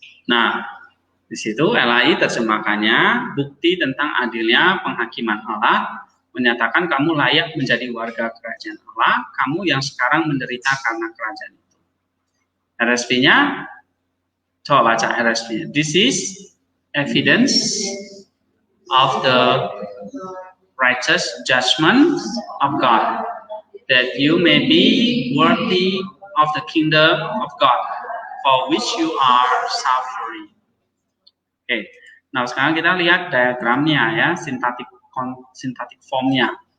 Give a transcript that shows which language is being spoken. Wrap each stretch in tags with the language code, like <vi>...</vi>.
<id>Nah, di situ LAI terjemahkannya bukti tentang adilnya penghakiman Allah menyatakan kamu layak menjadi warga kerajaan Allah, kamu yang sekarang menderita karena kerajaan itu. RSV-nya, coba baca RSV-nya.</id> <en>This is evidence of the righteous judgment of God, that you may be worthy of the kingdom of God, for which you are suffering.</en> <id>Oke, nah sekarang kita lihat diagramnya ya, sintaktik formnya.</id>